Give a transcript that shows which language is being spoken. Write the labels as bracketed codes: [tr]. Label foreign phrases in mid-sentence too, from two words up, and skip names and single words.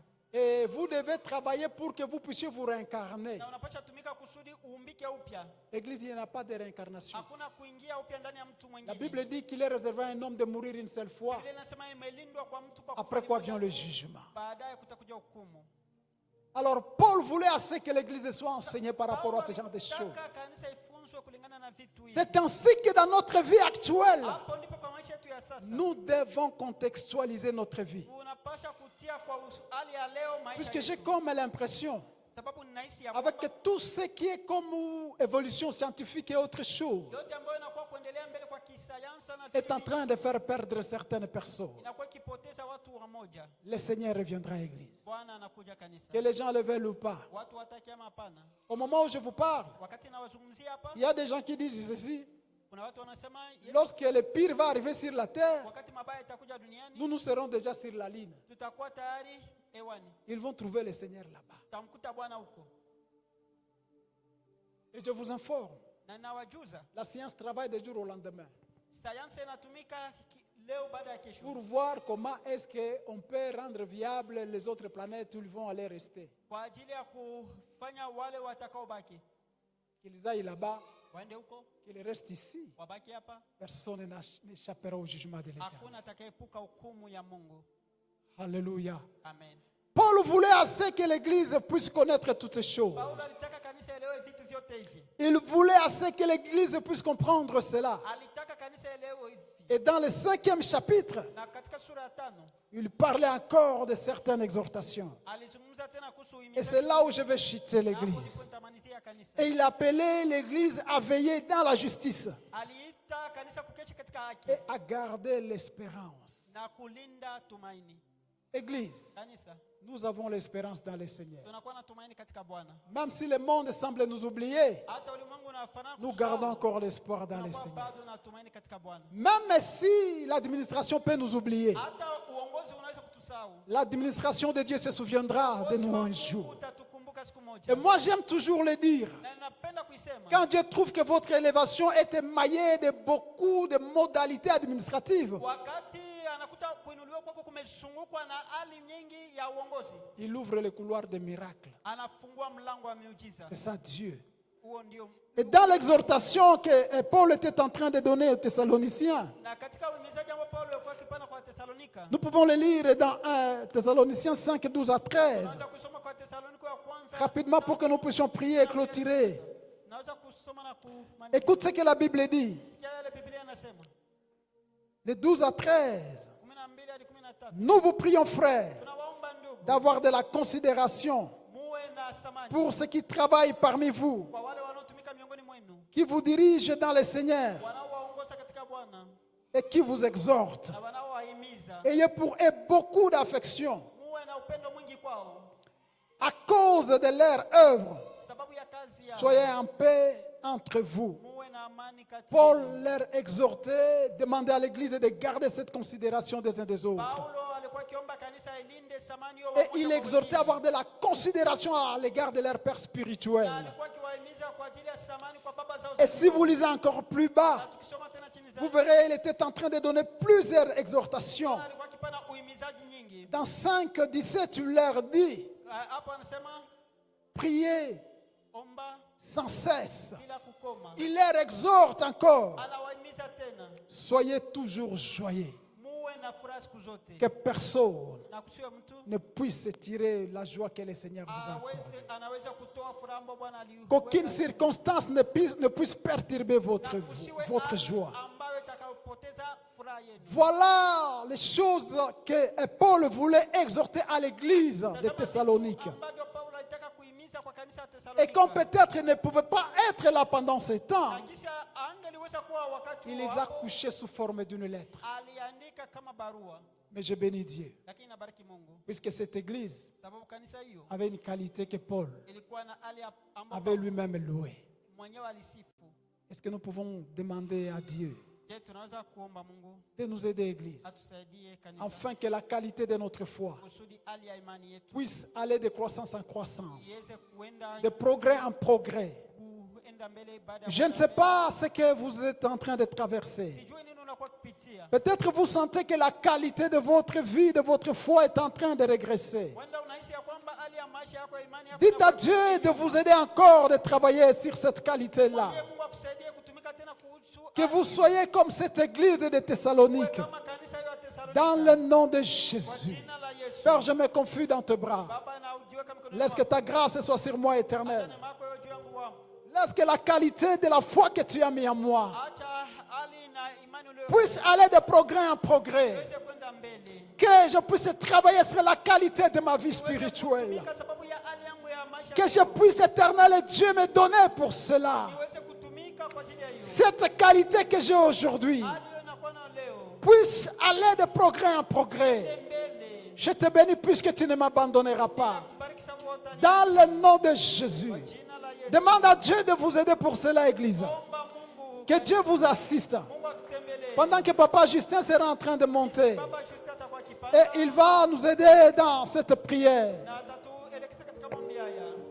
[fr] Et vous devez travailler pour que vous puissiez vous réincarner. [sw] Na unapaswa tumika kusudi uumbike upya. [fr] Église, il n'y a pas de réincarnation. [sw] Hakuna kuingia upya ndani ya mtu [fr] La [sw] mwingine. [fr] Bible dit qu'il est réservé à un homme de mourir une seule fois. [sw] Biblia inasema imelindwa kwa mtu kwa [fr] Après [sw] kufanya [fr] quoi [sw] moja [fr] vient le tu, jugement. [sw] baadaye kutakuja hukumu. [fr] Alors Paul voulait assez que l'Église soit enseignée par rapport à ce genre de choses. [sw] Nataka kanisa ifunzwe kulingana na vitu hivi. [fr] C'est ainsi que dans notre vie actuelle, [sw] Hapo ndipo kwa maisha yetu ya sasa. [fr] nous devons contextualiser notre vie. [sw] Unapaswa kutia kwa hali ya leo maisha [fr] Puisque j'ai [sw] yetu. [fr] comme l'impression, [sw] Sababu ninahisi ya [fr] avec [sw] kwamba [fr] tout ce qui est comme évolution scientifique et autre chose, [sw] yote ambayo inakuwa kuendelea mbele kwa kisayansi na [fr] est en [sw] vitu [fr] train de faire perdre certaines personnes. [sw] inakuwa ikipoteza watu wamoja. [fr] Le Seigneur reviendra à l'église. [sw] Bwana anakuja kanisa. [fr] Que les gens le veulent ou pas. [sw] Watu wataki ama hapana. [fr] Au moment où je vous parle, [sw] Wakati nawazungumzia hapa, [fr] il y a des gens qui disent ceci. [sw] kuna watu wanasema [fr] Lorsque le pire va arriver sur la terre, [sw] wakati mabaya itakuja duniani, [fr] nous serons déjà sur la ligne. [sw] tutakuwa tayari hewani. [fr] Ils vont trouver le Seigneur là-bas. [sw] Tutamkuta Bwana huko. [fr] Et je vous informe, [sw] Na nawajuza, [fr] la science travaille de jour au lendemain [sw] sayansi inatumika leo baada ya kesho. [fr] pour voir comment est-ce qu'on peut rendre viable les autres planètes où ils vont aller rester. [sw] Kwa ajili ya kufanya wale watakaobaki [fr] Qu'ils aillent là-bas, [sw] waende huko, [fr] qu'ils restent ici. [sw] wabaki hapa. [fr] Personne n'échappera au jugement de l'Éternel. [sw] Hakuna atakayeepuka hukumu ya Mungu. [fr] Alléluia. [sw] Amen. [fr] Paul voulait assez que l'Église puisse connaître toutes ces choses. [sw] Paulo alitaka kanisa elewe vitu vyote hivi. [fr] Il voulait assez que l'Église puisse comprendre cela. [sw] Alitaka kanisa elewe hivi. [fr] Et dans le 5e chapitre, [sw] Na katika sura ya 5 [fr] il parlait encore de certaines exhortations. [sw] alizungumza tena kuhusu [fr] Et [sw] uhimizaji. [fr] c'est là où je vais chuter [sw] Na hapo ndipo [fr] l'Église. [sw] nitamalizia kanisa. [fr] Et il appelait l'Église à veiller dans la justice [sw] Aliita kanisa kukesha katika haki [fr] et à garder l'espérance. [sw] na kulinda tumaini. [fr] Église, [sw] Kanisa, [fr] nous avons l'espérance dans le Seigneur. [sw] tunakuwa na tumaini katika Bwana. [fr] Même si le monde semble nous oublier, [sw] Hata ulimwengu unafanana [fr] nous [sw] kusahau, [fr] gardons encore l'espoir dans le [sw] tunakuwa [fr] Seigneur. [sw] bado na tumaini katika Bwana. [fr] Même si l'administration peut nous oublier, [sw] Hata uongozi unaweza kutusahau. [fr] l'administration de Dieu se souviendra de nous un jour. [sw] Utatukumbuka siku moja. [fr] Et moi, j'aime toujours le dire. [sw] Na napenda kuisema. [fr] Quand Dieu trouve que votre élévation est émaillée de beaucoup de modalités administratives, [sw] Wakati anakuta kuinuliwa kwako kumezungukwa na hali nyingi ya uongozi, [fr] il ouvre le couloir des miracles. [sw] anafungua mlango wa miujiza. [fr] C'est ça Dieu. [sw] Huo ndio. [fr] Et dans l'exhortation que Paul était en train de donner aux Thessaloniciens, [sw] Na katika uhimizaji ambao Paulo alikuwa akipana kwa Thessalonika, [fr] nous pouvons le lire dans 1 Thessaloniciens 5, 12 à 13, [sw] naweza kusoma kwa Thessalonika ya kwanza. [fr] rapidement pour que nous puissions prier et clôturer. [sw] Naweza kusoma na kumaliza. [fr] Écoute ce que la Bible dit. [sw] Sikia yale Biblia inasema. [fr] De 12 à 13. [sw] 12 hadi 13. [fr] Nous vous prions, frères, [sw] Tunawaomba ndugu, [fr] d'avoir de la considération [sw] muwe na thamani [fr] pour ceux qui travaillent parmi vous, [sw] kwa wale wanaotumika miongoni mwenu, [fr] qui vous dirigent dans le Seigneur [sw] wanaowaongoza katika Bwana [fr] et qui vous exhortent. [sw] na wanaowahimiza. [fr] Ayez pour eux beaucoup d'affection [sw] Muwe na upendo mwingi kwao [fr] à cause de leur œuvre. [sw] sababu ya kazi yao. [fr] Soyez en paix entre vous. [sw] Muwe na amani kati [fr] Paul [sw] yenu. [fr] leur exhortait, demandait à l'Église de garder cette considération des uns des autres. [sw] Paulo alikuwa akiomba kanisa ilinde thamani yao [fr] Et [sw] wamoja [fr] il [sw] kwa [fr] exhortait à [sw] wengine. [fr] avoir de la considération à l'égard de leur père [sw] Na [fr] spirituel. [sw] alikuwa akiwahimiza kwa ajili ya thamani kwa baba zao. [fr] Et si vous lisez encore plus [sw] Na [fr] bas, [sw] tukisoma tena chini [fr] vous [sw] zaidi, [fr] verrez, il était en train de donner plusieurs exhortations. [sw] alikuwa akipana uhimizaji nyingi. [fr] Dans 5, 17, il leur dit, [sw] Hapo anasema [fr] priez [sw] omba [fr] sans cesse. [sw] bila kukoma. [fr] Il leur exhorte encore, [sw] Anawahimiza tena [fr] soyez toujours joyeux, [sw] muwe na furaha siku zote, [fr] que personne [sw] na kusiwe mtu [fr] ne puisse tirer la joie que le Seigneur vous a accordée. [sw] anaweza kutoa furaha ambayo Bwana aliweka. [fr] Qu'aucune circonstance ne puisse perturber votre joie. [sw] ambayo itakayopoteza furaha yenu. [fr] Voilà les choses que Paul voulait exhorter à l'église de Thessalonique. [sw] Ambavyo Paulo alitaka kuhimiza kwa kanisa la [fr] Et comme [sw] Thessalonika. [fr] peut-être ne pouvait pas être là pendant ce temps, [sw] Na kisha angeliweza kuwa wakati [fr] il [sw] huo [fr] les a [sw] hapo, [fr] couchés sous forme d'une lettre. [sw] aliandika kama barua, [fr] Mais je bénis Dieu, [sw] lakini nabariki Mungu [fr] puisque cette église [sw] sababu kanisa hiyo [fr] avait une qualité que Paul [sw] ilikuwa na hali ambayo [fr] avait lui-même louée. [sw] mwenyewe alisifu. [fr] Est-ce que nous pouvons demander à Dieu [sw] Je tunaweza kuomba Mungu [fr] de nous aider, Église, [sw] atusaidie kanisa [fr] afin que la qualité de notre foi [sw] kusudi hali ya imani yetu [fr] puisse aller de croissance en croissance, [sw] iweze kuenda [fr] de progrès en progrès. [sw] kuenda mbele baada ya [fr] Je ne sais pas ce que vous êtes en train de traverser. [sw] sijui nini unakuwa kupitia. [fr] Peut-être vous sentez que la qualité de votre vie, de votre foi est en train de régresser. [sw] Wenda unaishi ya kwamba hali ya maisha yako ya imani yako [fr] Dites à Dieu de vous aider encore de travailler sur cette qualité-là. [sw] Mwambie Mungu akusaidie kutumika tena kuhusu [fr] Que vous soyez comme cette église de Thessalonique. [sw] kama kanisa hiyo ya Thesalonika. [fr] Dans le nom de [sw] Kwa [fr] Jésus. [sw] jina la Yesu. [fr] Père, je me confie dans tes bras. [sw] Baba na ujiweke mkononi [fr] Laisse que ta grâce soit sur moi éternelle. [sw] mwako. Neema yako iwe juu yangu wangu. [fr] Laisse que la qualité de la foi que tu as mis en moi [sw] Acha hali na imani uliyo [fr] puisse aller de progrès en progrès. [sw] iweze kwenda mbele. [fr] Que je puisse travailler sur la qualité de ma vie spirituelle. [sw] Kutumika sababu ya hali yangu ya maisha. [fr] Que je puisse, éternel Dieu, me donner pour cela. [sw] Niweze kutumika kwa ajili ya hiyo. [fr] Cette qualité que j'ai aujourd'hui [sw] Hali hiyo inakuwa na leo. [fr] puisse aller de progrès en progrès. [sw] Mbele. [fr] Je te bénis puisque tu ne m'abandonneras pas. [sw] Bariki sababu utani. [fr] Dans le nom de Jésus. [sw] Jina la Yesu. [fr] Demande à Dieu de vous aider pour cela, Église. [sw] Omba Mungu. [fr] Que Dieu vous assiste. [sw] Mungu akutembelee. [fr] Pendant que Papa Justin sera en train de monter. [sw] Baba Justin atakuwa akipanda. [fr] Et il va nous aider dans cette prière. [sw] Na atatuelekeza katika maombi haya.